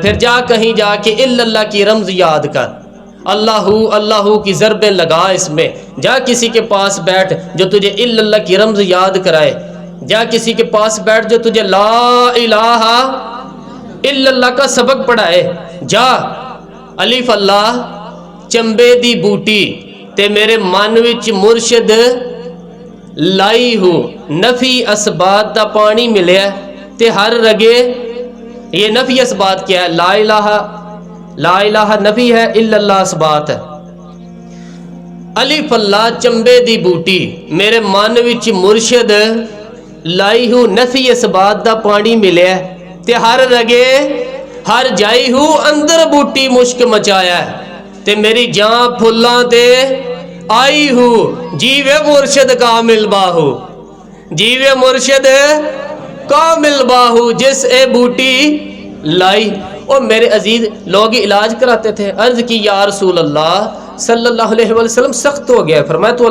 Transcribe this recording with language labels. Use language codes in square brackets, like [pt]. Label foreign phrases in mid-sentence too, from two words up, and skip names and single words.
[ur] پھر جا کہیں جا کے اللہ کی رمز یاد کر، اللہ کی ضربیں لگا اس میں. جا کسی کے پاس بیٹھ جو تجھے اللہ کی رمز یاد کرائے. جا کسی کے پاس بیٹھ جو تجھے [ar] لا الہ الا اللہ [ur] کا سبق پڑھائے. [pa] جا الف اللہ چمبے دی بوٹی تے میرے من وچ مرشد لائی ہو، نفی اسبات دا پانی ملیا تے ہر رگے. [ur] یہ نفی اسبات کیا ہے؟ [ar] لا الہ [ur] نفی ہے، [ar] الا اللہ [ur] اسبات ہے. [pa] الف اللہ چمبے دی بوٹی میرے من وچ مرشد لائی ہو، نفی اسبات دا پانی ملیا تے ہر رگے ہر جائی ہو، اندر بوٹی مشک مچایا تے میری جان پھلاں تے آئی ہو. جیوے مرشد کامل باہو، جیوے مرشد کامل باہو جس اے بوٹی لائی. [ur] اور میرے عزیز لوگ علاج کراتے تھے. عرض کی [ar] یا رسول اللہ صلی اللہ علیہ وسلم [ur] سخت ہو گیا.